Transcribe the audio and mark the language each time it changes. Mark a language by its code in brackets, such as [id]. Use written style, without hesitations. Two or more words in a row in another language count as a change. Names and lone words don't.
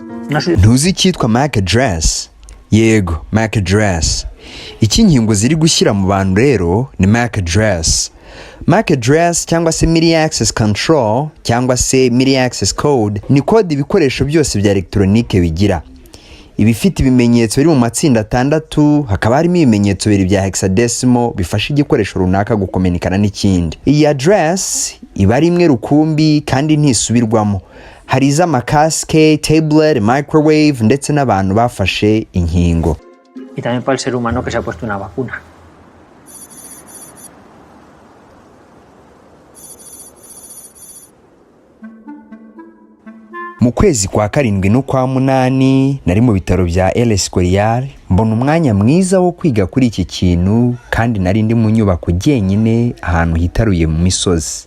[rw] Ntuzi icyitwa MAC address? [en] Yego, MAC address. [rw] Iki inkingo ziri gushyira mu bantu rero ni [en] MAC address. MAC address [rw] cyangwa se [en] Media Access Control [rw] cyangwa se [en] Media Access Code [rw] ni kode ibikoresho byose bya electronique bigira. Ibifite ibimenyetso biri mu matsinda 6, hakaba harimo ibimenyetso bibiri bya hexadecimal bifasha igikoresho runaka gukominikana n'ikindi. Iyi address iba ari imwe rukumbi kandi ntisubirwamo. Hari iz'amakaske, tablet, microwave ndetse n'abantu bafashe inkingo. [es] Y también para el ser humano que se ha puesto una vacuna. [rw] Mu kwezi kwa 7 no kwa 8 nari mu bitaro bya Escorial, mbona umwanya mwiza wo kwiga kuri iki kintu kandi nari ndi mu nyubako jyenyine ahantu hitaruye mu misozi.